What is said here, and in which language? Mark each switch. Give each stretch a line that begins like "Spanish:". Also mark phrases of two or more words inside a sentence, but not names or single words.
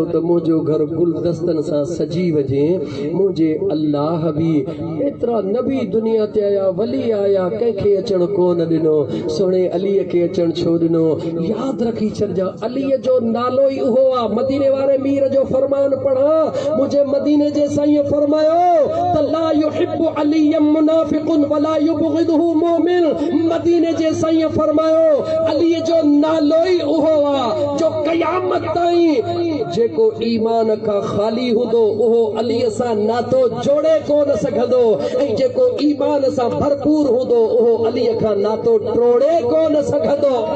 Sindhi: त मुंहिंजो घर गुलदस्तनि सां सजी वञे मुंहिंजे अल्लाह बि एतिरा नबी दुनिया ते आया वली आया कंहिंखे अचण कोन ॾिनो सुहिणे अलीअ खे अचण छो ॾिनो यादि रखी छॾिजां अलीअ जो नालो ई उहो आहे मदीने वारे मीर जो फरमान पढ़ा मुंहिंजे मदीने जे साईं फरमायो त
Arabic: لا يحب عليا منافق ولا يبغضه مؤمن
Sindhi: मदीने जे साईं फरमायो अलीअ जो नालो ई उहो आहे जो क़यामत ताईं जेको ईमान खां ख़ाली हूंदो उहो अलीअ सां नातो जोड़े कोन सघंदो ऐं जेको ईमान सां भरपूर हूंदो उहो अलीअ खां नातो टोड़े कोन सघंदो